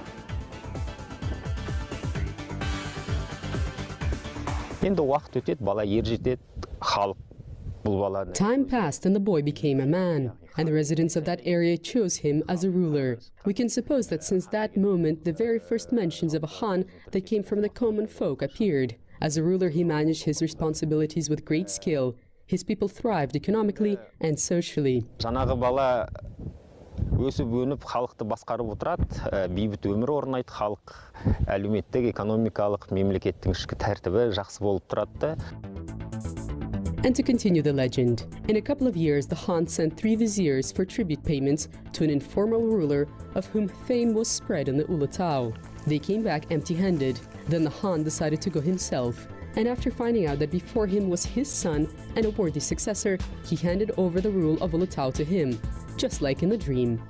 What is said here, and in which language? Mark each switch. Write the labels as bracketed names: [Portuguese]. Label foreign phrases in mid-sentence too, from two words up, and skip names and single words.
[English] Time passed and the boy became a man, and the residents of that area chose him as a ruler. We can suppose that since that moment, the very first mentions of a Khan that came from the common folk appeared. As a ruler, he managed his responsibilities with great skill. His people thrived economically and socially. [Kazakh] Өсіп-өніп халықты басқарып отырады, бейбіт өмір орнайды, халық әлеуметтік, экономикалық, мемлекеттің ішкі тәртібі жақсы болып тұрады. [English] And to continue the legend, in a couple of years, the Khan sent 3 viziers for tribute payments to an informal ruler of whom fame was spread in the Ulytau. They came back empty-handed. Then the Khan decided to go himself. And after finding out that before him was his son and a worthy successor, he handed over the rule of Ulytau to him, just like in the dream.